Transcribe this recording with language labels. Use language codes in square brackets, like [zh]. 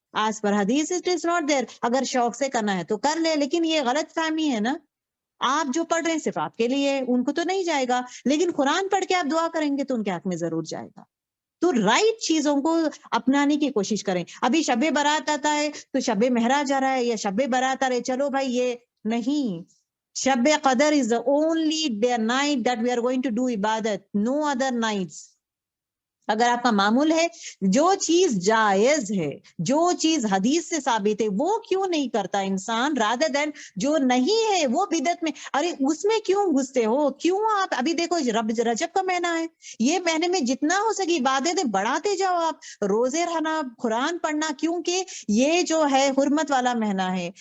[ur] آج پر حدیث [en] It is not there. [ur] اگر شوق سے کرنا ہے تو کر لے، لیکن یہ غلط فہمی ہے نا، آپ جو پڑھ رہے ہیں صرف آپ کے لیے، ان کو تو نہیں جائے گا. لیکن قرآن پڑھ کے آپ دعا کریں گے تو ان کے حق میں ضرور جائے گا. تو رائٹ چیزوں کو اپنانے کی کوشش کریں. ابھی شب برات آتا ہے تو شب معراج آ رہا ہے یا شب برات آ رہے، چلو بھائی یہ نہیں. [en] شب قدر is the only day night that we are going to do عبادت, no other nights. [ur] اگر آپ کا معمول ہے جو چیز جائز ہے، جو چیز حدیث سے ثابت ہے، وہ کیوں نہیں کرتا انسان، [en] rather than [ur] جو نہیں ہے وہ بدعت میں. ارے اس میں کیوں گھستے ہو؟ کیوں آپ ابھی دیکھو رجب کا مہینہ ہے، یہ مہینے میں جتنا ہو سکے عبادتیں بڑھاتے جاؤ، آپ روزے رہنا، قرآن پڑھنا، کیونکہ یہ جو ہے حرمت والا مہینہ ہے.